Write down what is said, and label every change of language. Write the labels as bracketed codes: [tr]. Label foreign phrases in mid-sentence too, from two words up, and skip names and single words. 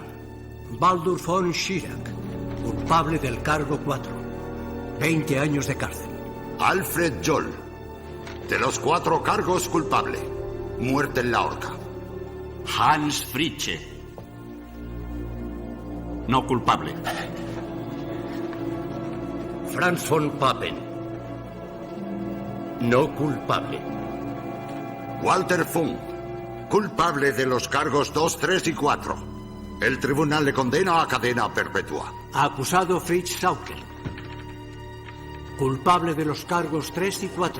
[es] Baldur von Schirach, culpable del cargo 4. 20 años de cárcel. Alfred Joll, de los 4 cargos culpable. Muerte en la horca. Hans Fritzsche, no culpable. Franz von Papen, no culpable. Walter Funk, culpable de los cargos 2, 3 y 4. El tribunal le condena a cadena perpetua. Acusado Fritz Saukel, culpable de los cargos 3 y 4.